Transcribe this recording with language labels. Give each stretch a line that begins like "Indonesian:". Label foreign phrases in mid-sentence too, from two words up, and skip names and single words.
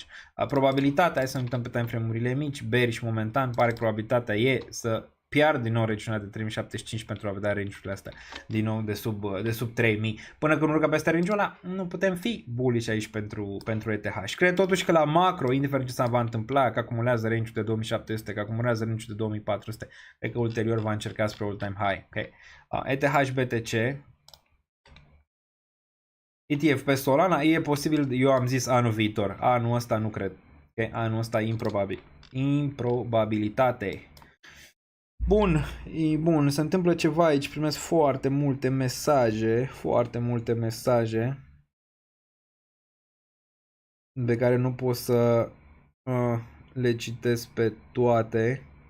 Romanian: Probabilitatea, hai să ne uităm pe timeframe-urile mici, bearish momentan, pare că probabilitatea e să pierd din nou regiunea de 3075 pentru a vedea range-urile astea din nou de sub 3000. Până când urcă peste range-ul ăla, nu putem fi bullish aici pentru ETH. Și cred totuși că la macro, indiferent ce se va întâmpla, că acumulează range-ul de 2700, că acumulează range-ul de 2400, cred că ulterior va încerca spre
English: all-time high.
Romanian: Okay. ETH BTC, ETF pe Solana, e posibil, eu am zis anul viitor, anul ăsta nu cred. Okay. Anul ăsta improbabil. Improbabilitate. Bun, se întâmplă ceva aici, primesc foarte multe mesaje pe care nu pot să le citesc pe toate.